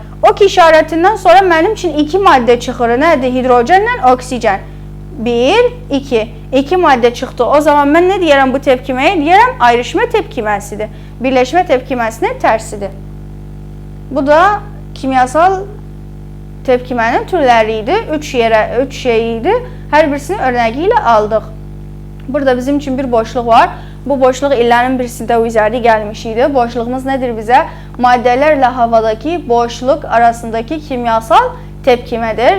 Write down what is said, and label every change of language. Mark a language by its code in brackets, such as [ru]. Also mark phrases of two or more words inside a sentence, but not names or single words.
[tr] Ok işaretinden sonra benim için iki madde çıkır. Nedir? Hidrojenle oksijen. 1, 2. 2 madde çıktı. O zaman ben ne diyelim bu tepkimeye? Diyelim ayrışma tepkimesidir. Birleşme tepkimesinin tersidir. [az] Bu da kimyasal tepkimənin türləri idi. 3 şey idi. Hər birisini örnəyi ilə aldıq. Burada bizim üçün bir boşluq var. Bu boşluq illərin birisində üzəri gəlmiş idi. Boşluğumuz nədir bizə? Maddələrlə havadakı boşluq arasındakı kimyasal tepkimədir.